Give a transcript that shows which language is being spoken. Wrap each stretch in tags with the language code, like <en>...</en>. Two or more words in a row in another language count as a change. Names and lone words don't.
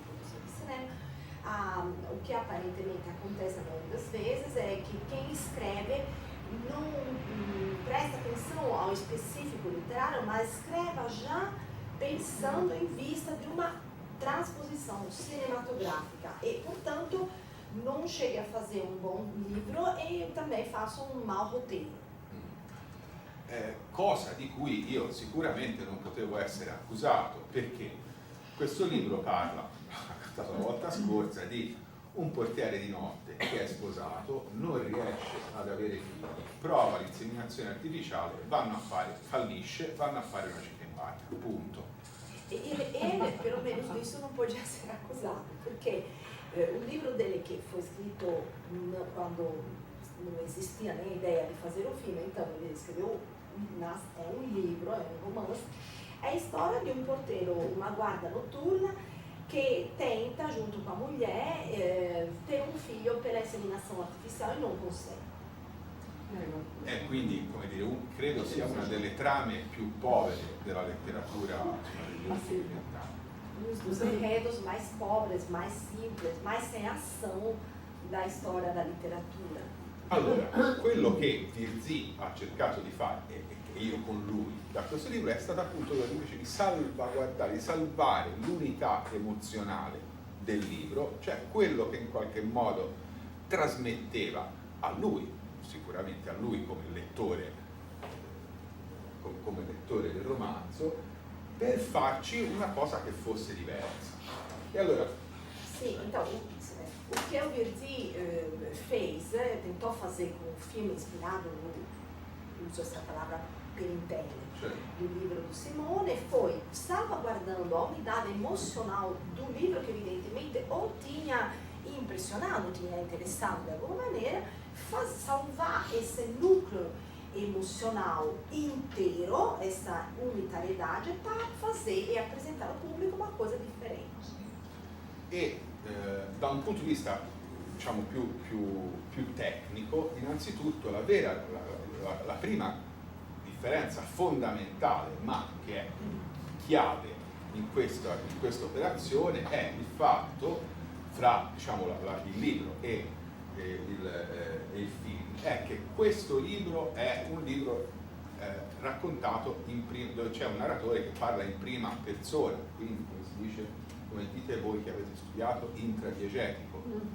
<pt>o que aparentemente acontece na maioria das vezes é que quem escreve não presta atenção ao específico literário, mas escreva já pensando em vista de uma transposição cinematográfica e, portanto, não chega a fazer um bom livro e também faça um mau roteiro.</pt> <it>Cosa di cui io sicuramente non potevo essere accusato, perché questo libro parla, la volta scorsa, di un portiere di notte che è sposato, non riesce ad avere figli, prova l'inseminazione artificiale, fallisce, vanno a fare una cita in bagno, punto.</it> <pt>Ele, pelo menos disso, não podia ser acusado, porque o livro dele, que foi escrito quando não existia nem a ideia de fazer um filme, então ele escreveu, é um livro, é um romance, é a história de um porteiro, uma guarda noturna, que tenta, junto com a mulher, ter um filho pela inseminação artificial e non consegue.</pt> <it>Quindi, come dire, credo sia una delle trame più povere della letteratura degli ultimi 20 anni.</it> <pt>Um dos enredos mais pobres, mais simples, mais sem ação da storia da letteratura.</pt> <it>Allora, quello che Virzì ha cercato di fare, e io con lui, da questo libro, è stato appunto invece di salvaguardare, di salvare l'unità emozionale del libro, cioè quello che in qualche modo trasmetteva a lui, sicuramente a lui come lettore del romanzo, per farci una cosa che fosse diversa. E allora... Sì,</it> <pt>então, o que o Virzì fez, tentou fazer com o filme inspirado no, uso essa palavra</pt> <it>per intero,</it> <pt>do livro do Simone, foi salvaguardando a unidade emocional do livro, que evidentemente ou tinha impressionado, tinha interessado de alguma maneira, salvar esse núcleo emocional inteiro, essa unitariedade, para fazer e apresentar ao público uma coisa diferente.</pt> <it>E da un punto di vista, diciamo, più tecnico, innanzitutto la prima differenza fondamentale, ma che è chiave in questa operazione, è il fatto fra, diciamo, il libro e il film, è che questo libro è un libro raccontato dove c'è un narratore che parla in prima persona, quindi come si dice, come dite voi che avete studiato, intradiegetico.</it>